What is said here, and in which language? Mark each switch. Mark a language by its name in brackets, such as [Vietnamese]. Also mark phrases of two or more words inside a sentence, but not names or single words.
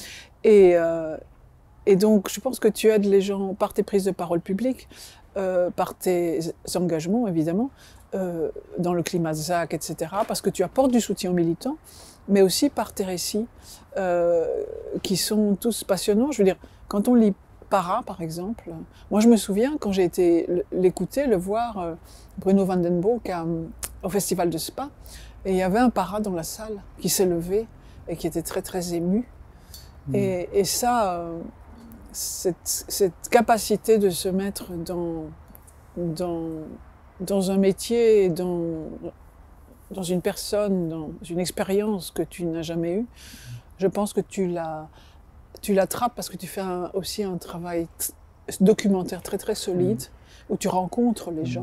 [French] Et donc, je pense que tu aides les gens par tes prises de parole publiques, par tes engagements, évidemment, dans le climat de ZAC, etc., parce que tu apportes du soutien aux militants, mais aussi par tes récits, qui sont tous passionnants. Je veux dire, quand on lit Para, par exemple, moi je me souviens, quand j'ai été l'écouter, le voir, Bruno van den Broek, au Festival de Spa, et il y avait un Para dans la salle qui s'est levé et qui était très ému. Et ça, cette capacité de se mettre dans un métier, dans une personne, dans une expérience que tu n'as jamais eue, je pense que tu l'attrapes parce que tu fais aussi un travail documentaire très solide, où tu rencontres les gens.